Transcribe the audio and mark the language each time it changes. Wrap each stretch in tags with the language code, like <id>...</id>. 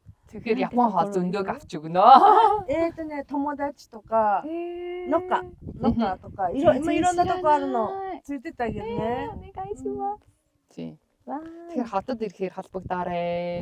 <mn>Тэгэхээр Япон хоол зөндөг авч өгнө.</mn> <ja>友達とかノカとかいろんなとこあるのついてってあげるね。お願いします。</ja> <mn>Тийм. Тэгэхээр хотод ирэхээр холбогдоорой.</mn>